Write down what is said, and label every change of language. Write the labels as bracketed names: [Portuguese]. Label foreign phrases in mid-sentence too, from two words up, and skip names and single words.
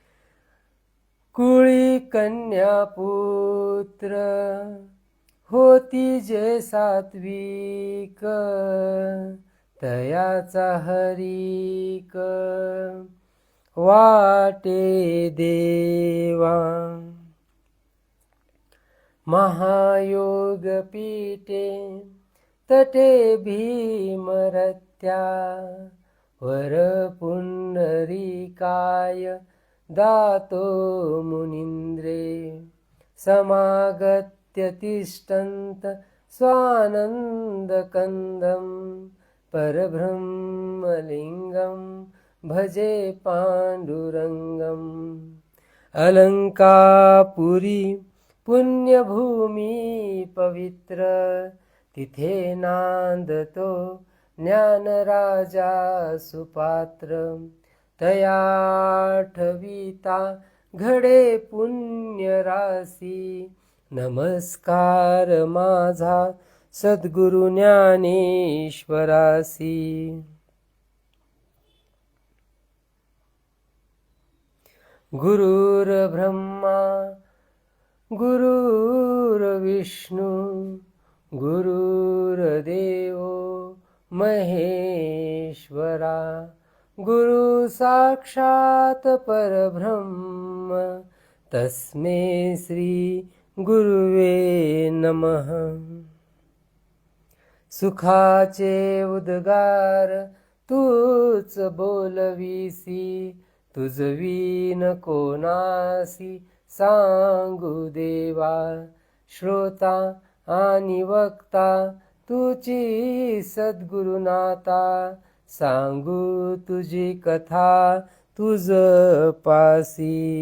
[Marathi] कुळी कन्या पुत्र होती जे सात्विक, तयाचा हरिक वाटे देवा. [Sanskrit] महायोग पीठे तटे भीमरत्या, वर पुंडरीकाय दातो मुनींद्रे. समागत्य तिष्ठन्त स्वानन्दकन्दं, परब्रह्मलिङ्गं भजे पाण्डुरङ्गम्. [Marathi] अलंकापुरी पुण्यभूमी पवित्र, तिथे नांदतो ज्ञानराजा सुपात्र. तया आठविता घडे पुण्यराशी, नमस्कार माझा सद्गुरु ज्ञानेश्वरासी. [Sanskrit] गुरुर्ब्रह्मा गुरुर्विष्णू, गुरुर्देव महेश्वरा. गुरु साक्षात परब्रह्म, तस्मै श्री गुरुवे नमः. [Marathi] सुखाचे उद्गार तूच बोलविसी, तुझवीन कोणासी सांगू देवा. श्रोता आणि वक्ता तुझी सद्गुरुनाथा, सांगू तुझी कथा तुझ पासी.